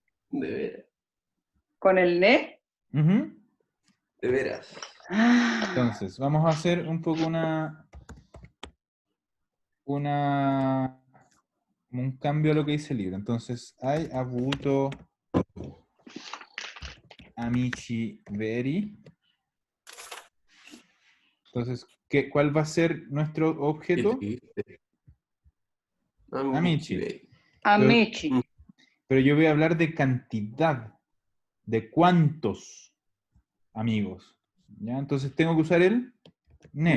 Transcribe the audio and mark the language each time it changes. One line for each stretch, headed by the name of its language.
Spanish: De veras. ¿Con el ne? Ujú. De veras. Entonces, vamos a hacer un poco como un cambio a lo que dice el libro.
Italian: Entonces, hai avuto amici veri.
Spanish: Entonces, ¿cuál va a ser nuestro objeto?
Italian: Amici. Amici. Amici.
Spanish: Pero yo voy a hablar de cantidad, de cuántos amigos. ¿Ya? Entonces tengo que usar el ne.